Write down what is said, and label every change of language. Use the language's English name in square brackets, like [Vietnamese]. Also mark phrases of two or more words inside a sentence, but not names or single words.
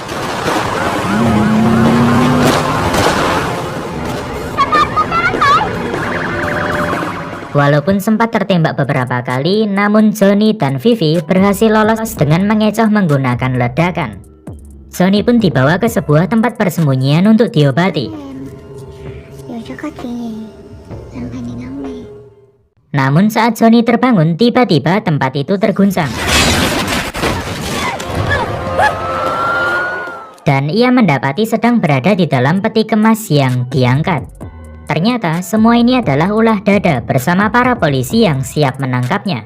[Indonesian] Walaupun sempat tertembak beberapa kali, namun Johnny dan Vivi berhasil lolos dengan mengecoh menggunakan ledakan. Johnny pun dibawa ke sebuah tempat persembunyian untuk diobati. [Vietnamese] Dù cho có chuyện gì, em phải đi ngắm đi. [Indonesian] Namun saat Johnny terbangun, tiba-tiba tempat itu terguncang. Dan ia mendapati sedang berada di dalam peti kemas yang diangkat. Ternyata semua ini adalah ulah Dada bersama para polisi yang siap menangkapnya.